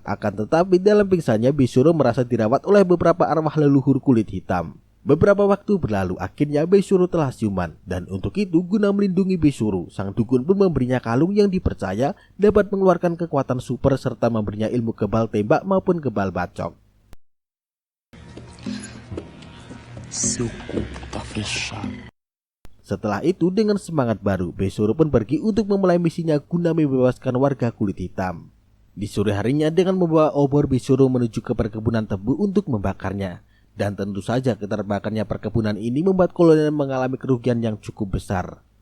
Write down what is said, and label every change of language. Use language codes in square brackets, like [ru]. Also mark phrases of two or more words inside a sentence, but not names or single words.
[id] Akan tetapi dalam pingsannya Besoro merasa dirawat oleh beberapa arwah leluhur kulit hitam. Beberapa waktu berlalu, akhirnya Besoro telah siuman. Dan untuk itu guna melindungi Besoro, sang dukun pun memberinya kalung yang dipercaya dapat mengeluarkan kekuatan super serta memberinya ilmu kebal tembak maupun kebal bacok. [pt] Seu corpo tá fechado. [id] Setelah itu dengan semangat baru, Besoro pun pergi untuk memulai misinya guna membebaskan warga kulit hitam. Di sore harinya dengan membawa obor, Besoro menuju ke perkebunan tebu untuk membakarnya. Dan tentu saja keterbakarnya perkebunan ini membuat kolonel mengalami kerugian yang cukup besar.